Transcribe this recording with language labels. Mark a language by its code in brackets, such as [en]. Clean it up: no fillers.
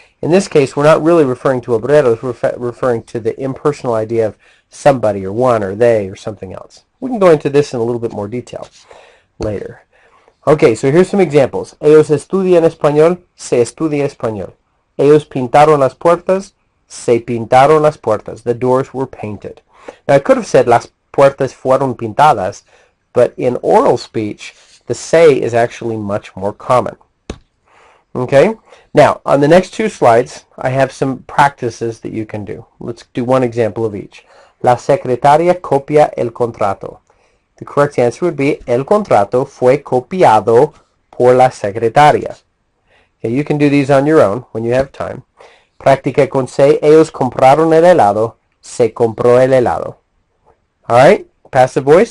[en] In this case, we're not really referring to obreros. We're referring to the impersonal idea of somebody or one or they or something else. We can go into this in a little bit more detail later. Okay, so here's some examples. [es] Ellos estudian español, se estudia español. Ellos pintaron las puertas, se pintaron las puertas. [en] The doors were painted. Now I could have said [es] las puertas fueron pintadas, [en] but in oral speech, the se is actually much more common. Okay, now on the next two slides, I have some practices that you can do. Let's do one example of each. [es] La secretaria copia el contrato. [en] The correct answer would be [es] el contrato fue copiado por la secretaria. [en] Okay, you can do these on your own when you have time. [es] Practica con se. Ellos compraron el helado. Se compró el helado. [en] All right, passive voice.